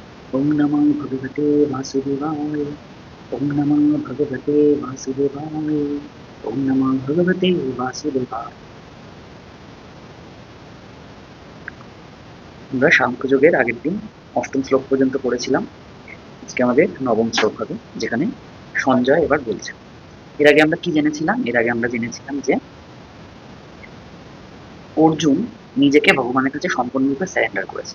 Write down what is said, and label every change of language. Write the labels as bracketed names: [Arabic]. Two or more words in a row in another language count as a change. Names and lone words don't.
[Sanskrit] ওম নমঃ ভগবতে বাসুদেবায়। ওম নমঃ ভগবতে বাসুদেবায়। ওম নমঃ ভগবতে বাসুদেবায়। [Bangla] আমরা সাংখ্যযোগের আগের দিন অষ্টম শ্লোক পর্যন্ত পড়েছিলাম। আজকে আমাদের নবম শ্লোক হবে, যেখানে সঞ্জয় এবার বলছে। এর আগে আমরা কি জেনেছিলাম? এর আগে আমরা জেনেছিলাম যে অর্জুন নিজেকে ভগবানের কাছে সম্পূর্ণরূপে স্যারেন্ডার করেছে।